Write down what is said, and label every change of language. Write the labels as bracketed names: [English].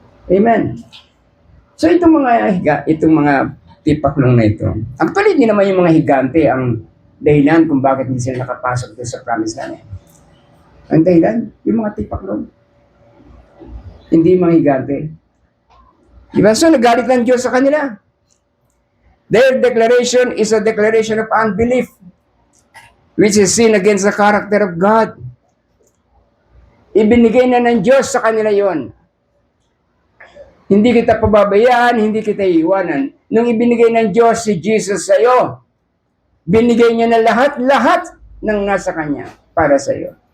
[Filipino] Amen. So itong mga tipaklong na ito, actually hindi naman yung mga higante ang dahilan kung bakit hindi sila nakapasok doon sa promised land. Ang dahilan, yung mga tipaklong. Hindi mga higante. Diba? So nagalit ng Diyos sa kanila. [English] Their declaration is a declaration of unbelief, which is sin against the character of God. [Filipino] Ibinigay na ng Diyos sa kanila yon. Hindi kita pababayaan, hindi kita iiwanan. Nung ibinigay ng Diyos si Jesus sa iyo, binigay niya na lahat ng nasa Kanya para sa iyo.